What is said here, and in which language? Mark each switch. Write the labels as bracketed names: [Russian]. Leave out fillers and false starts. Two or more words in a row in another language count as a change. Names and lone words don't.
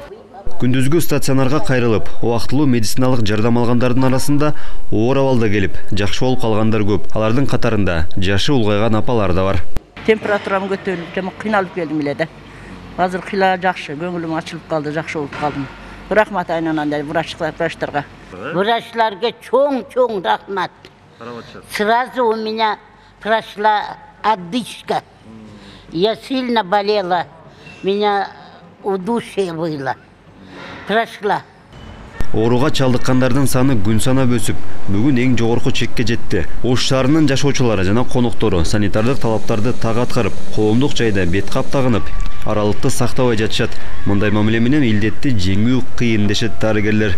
[Kyrgyz] Күндүзгү стационарга кайрылып, убактылуу медициналык жардам алгандардын арасында оор абалда келип, жакшы болуп калгандар көп. Алардын катарында жашы улгайган апалар да бар. Температурам көтөрүлүп, жана кыйналып келдим эле да. Азыр кыйла жакшы, көңүлүм ачылып калды, жакшы болуп калдым. Рахмат айнананда врачтарга. Врачтарга чоң рахмат. [Russian] Сразу у меня прошла одышка. Я сильно болела, меня удушье было. Прошла. [Kyrgyz] Ооруга чалдыккандардын саны күн санап өсүп, бүгүн эң жогорку чекке жетти. Ош шаарынын жашоочулары жана коноктору санитардык талаптарды так аткарып, коомдук жайда бет кап тагынып, аралыкты сактабай жатышат. Мындай мамиле менен илдетти жеңүү кыйын дешет дарыгерлер.